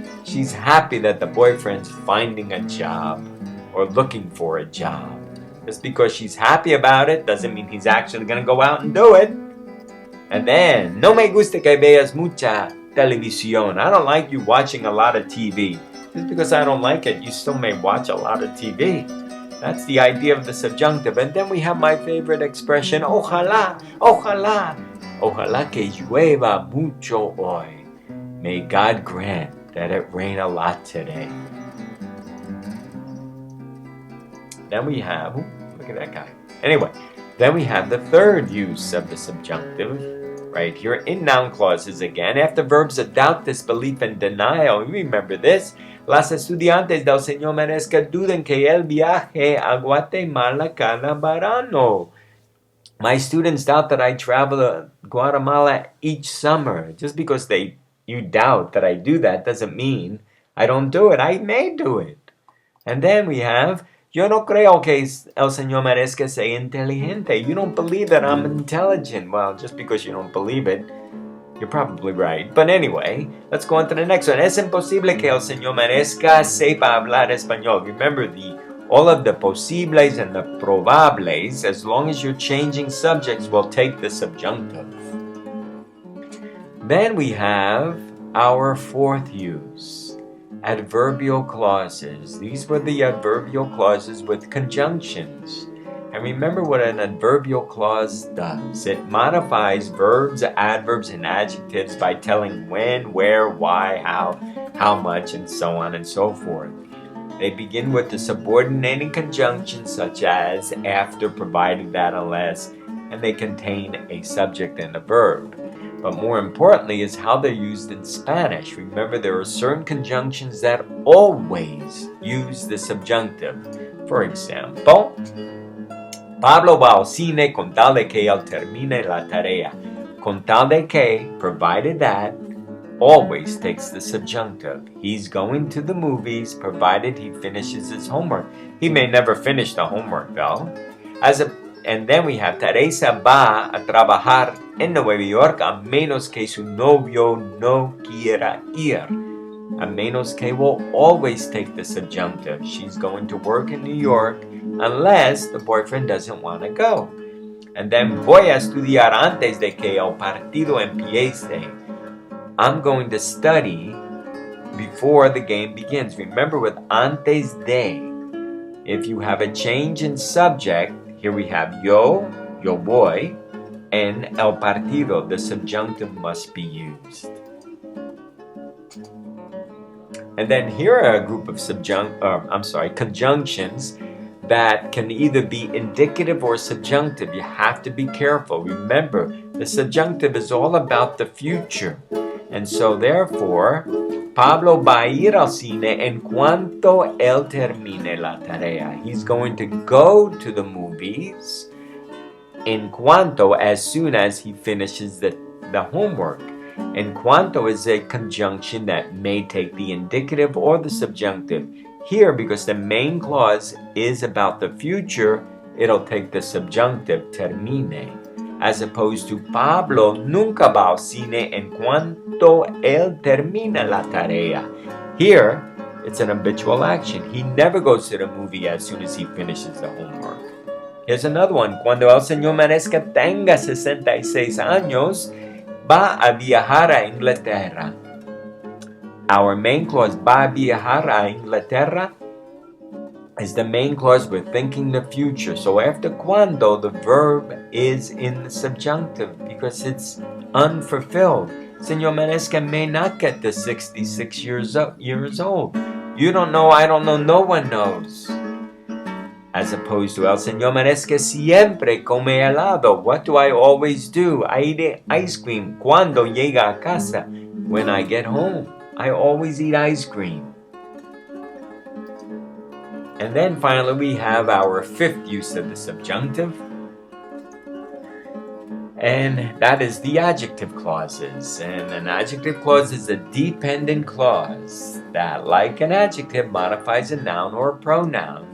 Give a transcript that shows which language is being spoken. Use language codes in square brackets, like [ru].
[en] She's happy that the boyfriend's finding a job or looking for a job. Just because she's happy about it doesn't mean he's actually going to go out and do it. And then, [es] no me gusta que veas mucha televisión. [en] I don't like you watching a lot of TV. Just because I don't like it, you still may watch a lot of TV. That's the idea of the subjunctive. And then we have my favorite expression, ojalá, ojalá. [es] Ojalá que llueva mucho hoy. [en] May God grant that it rain a lot today. Then we have, look at that guy. Anyway, then we have the third use of the subjunctive, right here in noun clauses again, after verbs of doubt, disbelief, and denial. Remember this. [es] Las estudiantes del señor Maresca duden que él viaje a Guatemala cada verano. [en] My students doubt that I travel to Guatemala each summer. Just because you doubt that I do that doesn't mean I don't do it. I may do it. And then we have, [es] yo no creo que el señor Maresca sea inteligente. [en] You don't believe that I'm intelligent. Well, just because you don't believe it, you're probably right. But anyway, let's go on to the next one. [es] Es imposible que el señor Maresca sepa hablar español. [en] Remember all of the posibles and the probables, as long as you're changing subjects, will take the subjunctive. Then we have our fourth use, adverbial clauses. These were the adverbial clauses with conjunctions. And remember what an adverbial clause does. It modifies verbs, adverbs, and adjectives by telling when, where, why, how much, and so on and so forth. They begin with the subordinating conjunctions such as after, provided that, unless, and they contain a subject and a verb. But more importantly is how they're used in Spanish. Remember, there are certain conjunctions that always use the subjunctive. For example, [es] Pablo va al cine con tal de que él termine la tarea. Con tal de que, [en] provided that, always takes the subjunctive. He's going to the movies provided he finishes his homework. He may never finish the homework though. And then we have [es] Teresa va a trabajar en Nueva York a menos que su novio no quiera ir. A menos que [en] will always take the subjunctive. She's going to work in New York unless the boyfriend doesn't want to go. And then [es] voy a estudiar antes de que el partido empiece. [en] I'm going to study before the game begins. Remember with antes de, if you have a change in subject, here we have [es] yo voy, [en] and el partido, the subjunctive must be used. And then here are a group of conjunctions that can either be indicative or subjunctive. You have to be careful. Remember, the subjunctive is all about the future. And so therefore, [es] Pablo va a ir al cine en cuanto él termine la tarea. [en] He's going to go to the movies [es] en cuanto, [en] as soon as he finishes the homework. [es] En cuanto [en] is a conjunction that may take the indicative or the subjunctive. Here, because the main clause is about the future, it'll take the subjunctive, termine. As opposed to [es] Pablo nunca va al cine en cuanto él termina la tarea. [en] Here, it's an habitual action. He never goes to the movie as soon as he finishes the homework. Here's another one. [es] Cuando el señor Manesca tenga 66 años, va a viajar a Inglaterra. [en] Our main clause, [es] va a viajar a Inglaterra, [en] is the main clause. We're thinking the future. So after cuando, the verb is in the subjunctive because it's unfulfilled. Señor Manesca may not get to 66 years old. You don't know, I don't know, no one knows. As opposed to [es] el señor Manesca siempre come helado. [en] What do I always do? I eat ice cream [es] cuando llega a casa. [en] When I get home, I always eat ice cream. And then finally we have our fifth use of the subjunctive. And that is the adjective clauses. And an adjective clause is a dependent clause that, like an adjective, modifies a noun or a pronoun.